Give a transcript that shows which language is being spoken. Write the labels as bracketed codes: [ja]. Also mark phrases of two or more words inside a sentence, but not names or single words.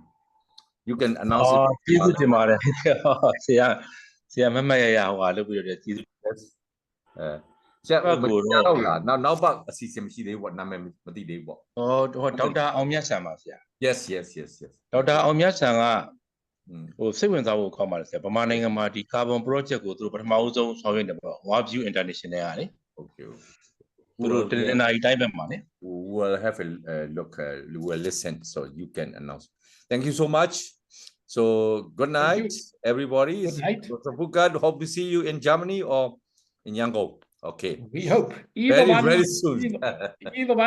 [en] You can announce it. Yes. [my] စိတ်ဝင်စားဖို့ကောင်းပါတယ်ဆရာဗမာနိုင်ငံမှာဒီ [en] carbon project [my] ကိုသူတို့ပထမဦးဆုံးဆောင်ရွက်နေပါ Waview International ကလေ [en] Okay. [my] သူတို့တနင်္လာရီတိုင်းပဲမှာလေ [en] We'll have a look, we will listen so you can announce. Thank you so much. So good night, everybody. Good night. Dr. Buerkert, hope to see you in Germany or in Yangon. Okay. We hope either Very, one, very soon. either one